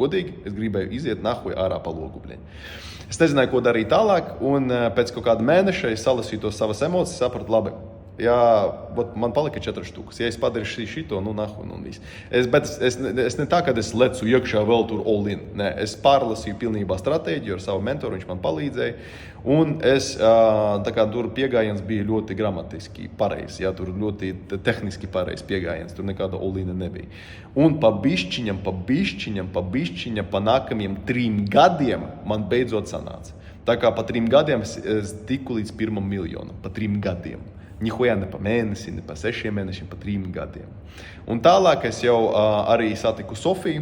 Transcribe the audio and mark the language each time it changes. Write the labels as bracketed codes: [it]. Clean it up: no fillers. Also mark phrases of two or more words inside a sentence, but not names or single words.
[lv] Godīgi, es gribēju iziet nahuj ārā pa logu. Es nezināju, ko darīt tālāk, un pēc kaut kāda mēneša es salasīju tos savas emocijas, sapratu, labi. Jā, man palika 4 štukas. Ja es padarīšu šito, nahuj, viss. Bet es ne tā, kad es lecu iekšā vēl tur [en] all in. [lv] Nē, es pārlasīju pilnībā stratēģiju ar savu mentoru, viņš man palīdzēja. Un tur piegājiens bija ļoti gramatiski pareizs, tur ļoti tehniski pareizs piegājiens, tur nekāda [en] all in [lv] nebija. Un pa bišķiņam, pa nākamajiem 3 gadiem man beidzot sanāca. Tā kā pa 3 gadiem es tiku līdz 1 miljonam, pa 3 gadiem. Nihuja ne pa mēnesi, ne pa 6 mēnešiem, pa 3 gadiem. Un tālāk es jau arī satiku Sofiju.